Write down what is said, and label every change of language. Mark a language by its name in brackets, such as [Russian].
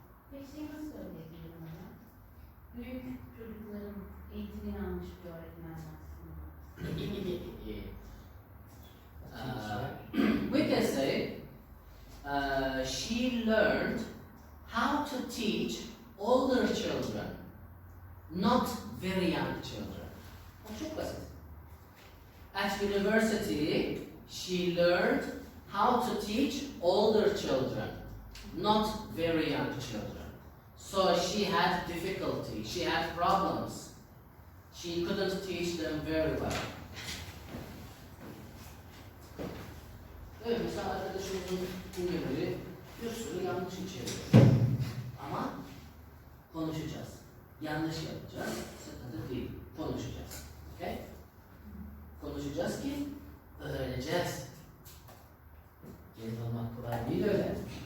[Turkish] Peki nasıl öğretiyor bana? Büyük çocukların eğitimini almış bir öğretmen aslında. [English] We can say she learned how to teach older children, not very young children. [Turkish] O çok basit. [English] At university, she learned how to teach older children, not very young children. So she had difficulty, she had problems. She couldn't teach them very well. [Turkish] Evet, mesela arkadaşımızın cümleleri bir sürü yanlış içeriyor. Ama konuşacağız. Yanlış yapacağız. Sıkıntı değil. Konuşacağız. Okay? Konuşacağız ki öğreneceğiz. Gelin olmak kolay değil öyle.